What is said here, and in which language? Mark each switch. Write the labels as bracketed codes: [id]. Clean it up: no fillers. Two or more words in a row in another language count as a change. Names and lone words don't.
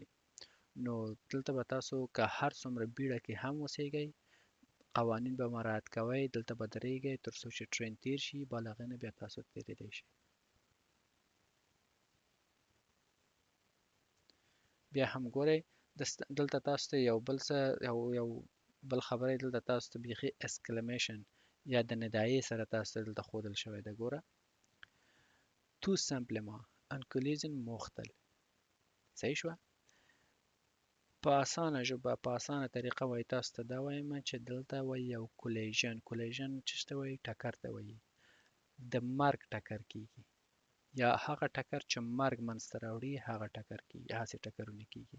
[ps] نو دلته به تاسو که هر څومره بیړه کې هم اوسیږئ قوانین به مراعات کوئ، دلته به درېږئ تر څو چې ټرین تیر شي، بل هغې نه بیا تاسو تیریدی شئ. بیا هم ګورئ دلته تاسو ته یو بل خبره دلته تاسو ته بیخي اسکلمیشن یا د ندایې سره تاسو ته دلته ښودل شوی ده. [fr] ګوره tout simplement un collision mortel. [ps] صحیح شوه؟ په اسانه ژبه په اسانه طریقه وایي تاسو ته دا وایم چې دلته وایي یو کولیژن چې څه ته وایي؟ ټکر ته وایي. د مرګ ټکر کیږي یا هغه ټکر چې مرګ منځته راوړي هغه ټکر کیږي، هسې ټکرونه کیږي.